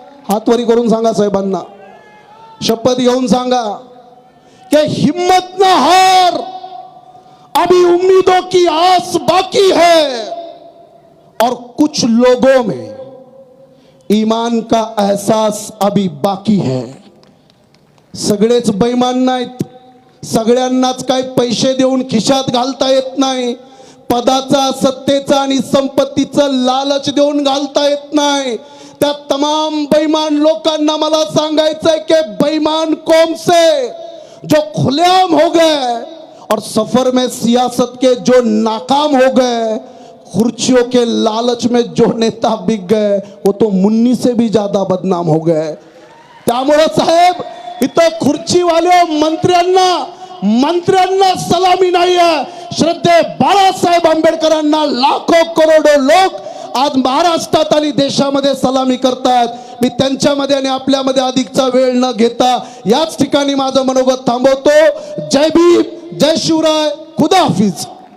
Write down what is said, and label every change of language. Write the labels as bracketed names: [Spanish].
[Marathi] हातवरी करून सांगा साहेबांना, शपथ घेऊन सांगा कि [Hindi] हिम्मत ना हार, अभी उम्मीदों की आस बाकी है. और कुछ लोगों में ईमान का एहसास अभी बाकी है. [Marathi] सगळेच बेईमान नाहीत. सगळ्यांनाच काही पैसे देऊन खिशात घालता येत नाही. पदाचा, सत्तेचा आणि संपत्तीचं लालच देऊन घालता येत नाही. त्या तमाम बेईमान लोकांना मला सांगायचंय कि [Hindi] बेईमान कौम से जो खुलेआम हो गए और सफर में सियासत के जो नाकाम हो गए, खुर्चियों के लालच में जो नेता बिक गए, वो तो मुन्नी से भी ज्यादा बदनाम हो गए. [Marathi] त्यामुळे साहेब, इथं खुर्चीवाल्या मंत्र्यांना सलामी नाही आहे. श्रद्धे बाळासाहेब आंबेडकरांना लाखो करोडो लोक आज महाराष्ट्रात आणि देशामध्ये सलामी करतात. मी त्यांच्यामध्ये आणि आपल्यामध्ये अधिकचा वेळ न घेता याच ठिकाणी माझं मनोगत थांबवतो. जय भीम, जय शिवराय, खुदा हाफिज.